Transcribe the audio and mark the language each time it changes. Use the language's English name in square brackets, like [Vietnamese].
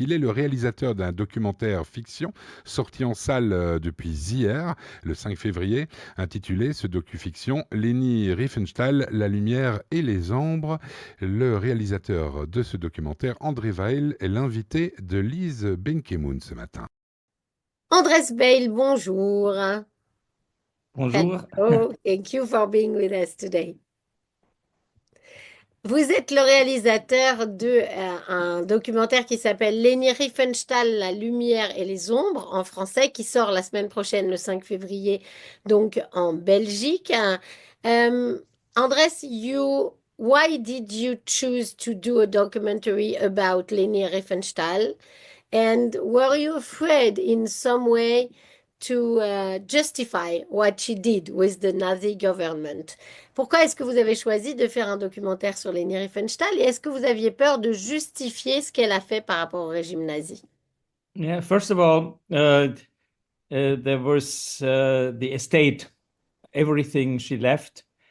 [French] Il est le réalisateur d'un documentaire fiction sorti en salle depuis hier, le 5 février, intitulé ce docu-fiction Leni Riefenstahl, la lumière et les ombres. Le réalisateur de ce documentaire, Andrés Veiel, est l'invité de Lise Benkemoun ce matin. Andrés Veiel, bonjour. Bonjour. [English] Hello, thank you for being with us today. [French] Vous êtes le réalisateur de un documentaire qui s'appelle Leni Riefenstahl, la lumière et les ombres, en français, qui sort la semaine prochaine, le 5 février, donc en Belgique. [English] Andrés, why did you choose to do a documentary about Leni Riefenstahl? And were you afraid in some way to justify what she did with the Nazi government? [French] Pourquoi est-ce que vous avez choisi de faire un documentaire sur Leni Riefenstahl et est-ce que vous aviez peur de justifier ce qu'elle a fait par rapport au régime nazi? [English] Yeah, first of all, there was the estate, everything she left.